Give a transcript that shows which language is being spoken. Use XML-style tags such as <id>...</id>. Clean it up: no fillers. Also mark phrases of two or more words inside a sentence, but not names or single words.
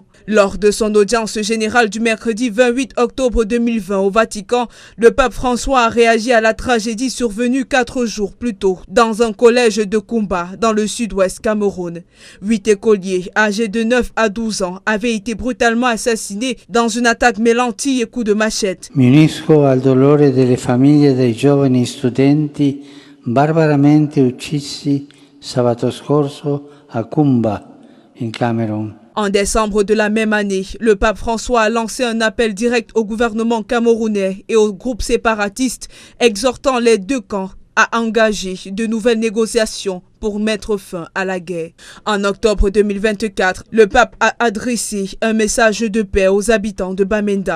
<fr>Lors de son audience générale du mercredi 28 octobre 2020 au Vatican, le pape François a réagi à la tragédie survenue 4 jours plus tôt dans un collège de Kumba, dans le sud-ouest Cameroun. 8 écoliers âgés de 9 à 12 ans avaient été brutalement assassinés dans une attaque mêlant tirs et coups de machette.</fr> <it>Mi unisco al dolore delle famiglie dei giovani studenti barbaramente uccisi sabato scorso a Kumba, in Cameroun.</it> <fr>En décembre de la même année, le pape François a lancé un appel direct au gouvernement camerounais et aux groupes séparatistes, exhortant les 2 camps à engager de nouvelles négociations pour mettre fin à la guerre. En octobre 2024, le pape a adressé un message de paix aux habitants de Bamenda.</fr>